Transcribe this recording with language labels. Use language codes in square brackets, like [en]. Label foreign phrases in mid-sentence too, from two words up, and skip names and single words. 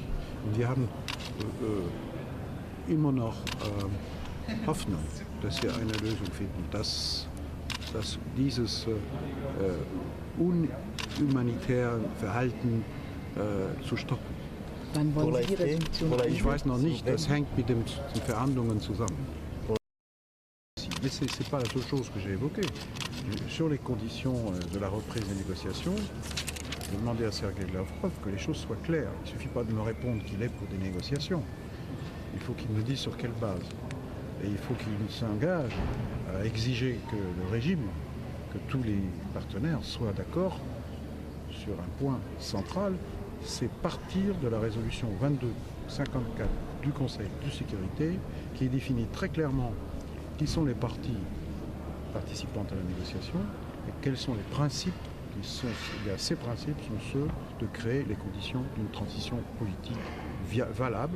[de] Und wir haben immer noch Hoffnung, dass wir eine Lösung finden, dass dieses unhumanitäre Verhalten zu stoppen. Wann wollen Sie die Resolution? Ich weiß noch nicht, das hängt mit den Verhandlungen zusammen. [fr] Mais ce n'est pas la seule chose que j'ai évoquée. Sur les conditions de la reprise des négociations, je vais demander à Sergueï Lavrov que les choses soient claires. Il ne suffit pas de me répondre qu'il est pour des négociations. Il faut qu'il me dise sur quelle base. Et il faut qu'il s'engage à exiger que le régime, que tous les partenaires soient d'accord sur un point central, c'est partir de la résolution 2254 du Conseil de sécurité qui définit très clairement qui sont les parties participantes à la négociation et quels sont les principes ces principes sont ceux de créer les conditions d'une transition politique valable.